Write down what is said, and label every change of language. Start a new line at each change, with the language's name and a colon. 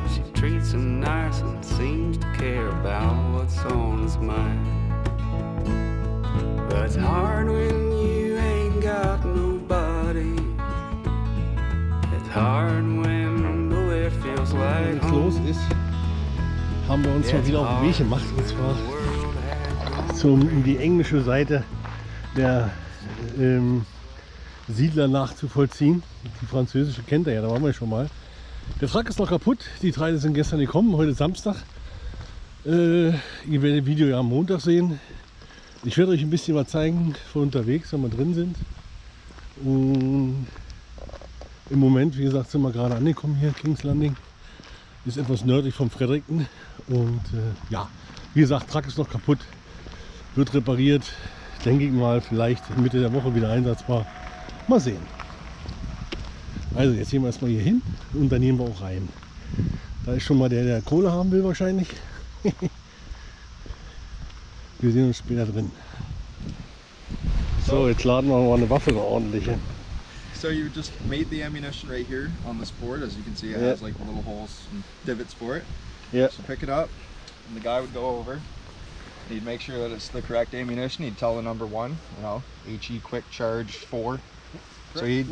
English: She treats him nice and seems to care about what's on his mind. But it's hard when you ain't got nobody. It's hard when nowhere feels like
German: Wenn es los
English: home.
German: ist, haben wir uns mal wieder auf den Weg gemacht. Und zwar um die englische Seite der Siedler nachzuvollziehen. Die französische kennt ihr ja, da waren wir schon mal. Der Truck ist noch kaputt, die Teile sind gestern gekommen, heute Samstag. Ihr werdet das Video ja am Montag sehen. Ich werde euch ein bisschen was zeigen von unterwegs, wenn wir drin sind. Und im Moment, wie gesagt, sind wir gerade angekommen hier, King's Landing. Ist etwas nördlich von Fredericton. Und ja, wie gesagt, Truck ist noch kaputt, wird repariert. Denke ich mal, vielleicht Mitte der Woche wieder einsatzbar. Mal sehen. Also jetzt gehen wir erstmal hier hin und dann nehmen wir auch rein. Da ist schon mal der Kohle haben will wahrscheinlich. Wir sehen uns später drin. So, jetzt laden wir mal eine Waffe so ordentlich hin.
English: So you just made the ammunition right here on this board. As you can see, it Yeah. has like little holes and divots for it.
German: Ja.
English: So pick it up, and the guy would go over. He'd make sure that it's the correct ammunition. He'd tell the number one, you know, HE Quick Charge 4. So he'd,